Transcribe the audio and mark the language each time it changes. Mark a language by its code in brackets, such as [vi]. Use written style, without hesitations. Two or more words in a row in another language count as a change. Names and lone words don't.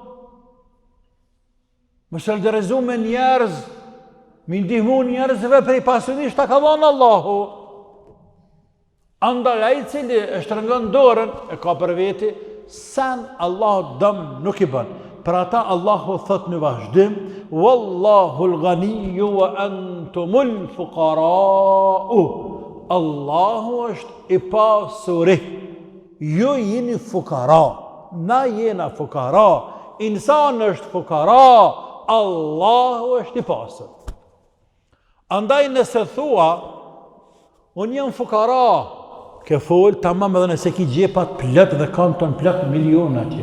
[sq] Mos e lërezu me njerëz, mi ndihmu njerëzve për i pasurisht ta ka dhënë Allahu. Andaj ai i cili e shtrëngon dorën e ka për veti, sen Allah dëm nuk i bën. Për ata Allahu thot në vazhdim, [ar] والله الغني وأنتم الفقراء. [sq] Allahu është i pasuri. Ju jeni fukara, na jena fukara. Insan është fukara, Allahu është i pasur. Andaj nëse thua, unë jam fukara, ke fol tamam edhe nëse ki gjepat plot dhe kanton plot miliona atje.